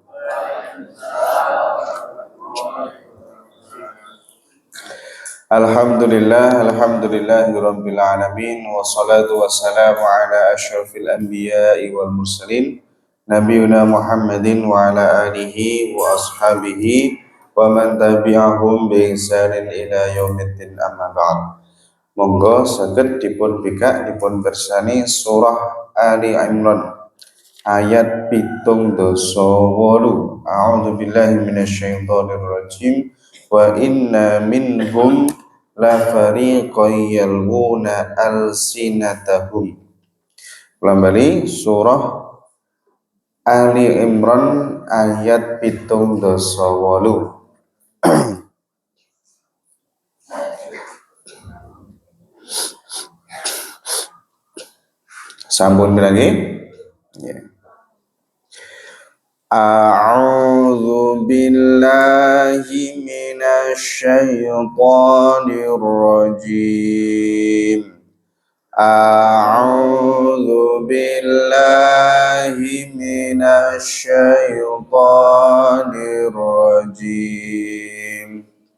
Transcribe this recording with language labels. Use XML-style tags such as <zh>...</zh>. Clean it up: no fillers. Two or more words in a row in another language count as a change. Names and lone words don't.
<ar>الحمد لله رب العالمين والصلاة والسلام على أشرف الأنبياء والمرسلين نبينا محمد وعلى آله وأصحابه ومن تبعهم بإحسان إلى يوم الدين أما بعد.</ar> <jv>Monggo saged dipun bikak dipun bersani surah Ali Imran ayat 78.</jv> <ar>أعوذ بالله من الشيطان الرجيم. وإن منهم لفريقا يلغون ألسنتهم.</ar> <jv>Lambali surah Ali Imran ayat 78. Sampun lagi. Ya.</jv> <ar>أعوذ بالله من الشيطان الرجيم. أعوذ بالله من الشيطان الرجيم.</ar>